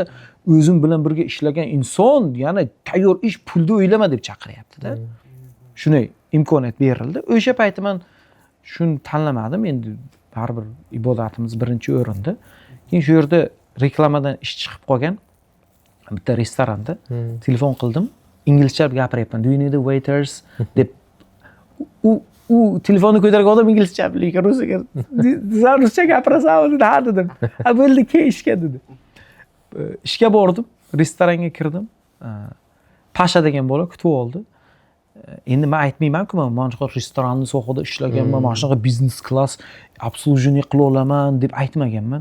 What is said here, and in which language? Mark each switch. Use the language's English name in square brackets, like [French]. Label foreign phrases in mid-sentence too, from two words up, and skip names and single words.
[Uzbek] O'zim bilan birga ishlagan inson, yana tayyor ish, pulni o'ylama deb chaqiryapti-da. Shunday imkoniyat berildi. O'sha payti men shuni tanlamadim. Endi baribir ibodatimiz birinchi o'rinda. Keyin shu yerda reklamadan ish chiqib qolgan bitta restoranda telefon qildim. Inglizcha gapiryapman. [English] Do you need the waiters [Uzbek] deb u telefonni ko'targan odam inglizcha lekin ruscha gapirasanmi dedi. Ha dedim. Ha bo'ldi, keyin ishga dedi. Ishga bordim, restoranga kirdim. Pasha degan bola kutib oldi. Endi men aytmayman-ku, men mana shu restoranni sohada ishlaganman, mana shunaqa [Russian] бизнес класс обслуживание [Uzbek] qila olaman deb aytmaganman.